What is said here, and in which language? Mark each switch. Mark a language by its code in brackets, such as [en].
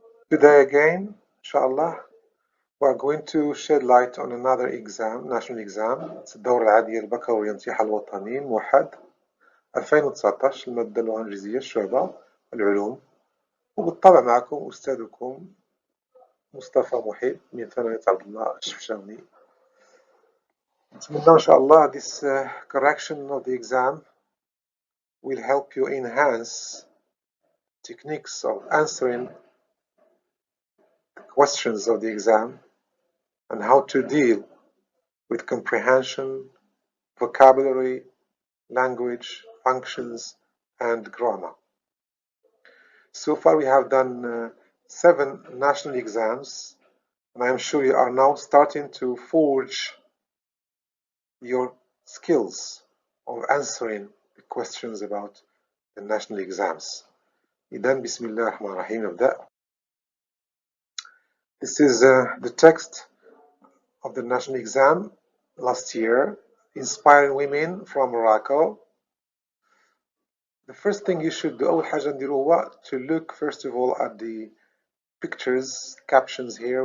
[en] Today again, inshallah, we are going to shed light on another exam, national exam. It's [ar] الدورة العادية البكالوريا امتحان الوطني موحد 2019 المادة اللغة الإنجليزية الشعبة العلوم، وبالطبع معكم أستاذكم مصطفى محيب من ثانوية Abd.Chefchaouni. نتمنى إن شاء الله [en] this correction of the exam will help you enhance techniques of answering the questions of the exam and how to deal with comprehension, vocabulary, language, functions, and grammar. So far we have done 7 national exams, and I am sure you are now starting to forge your skills of answering the questions about the national exams. [ar] إذن بسم الله الرحمن الرحيم نبدأ. [en] This is the text of the national exam last year, inspiring women from Morocco. The first thing you should do, [ar] أول حاجة نديرو هو [en] to look first of all at the pictures, captions here.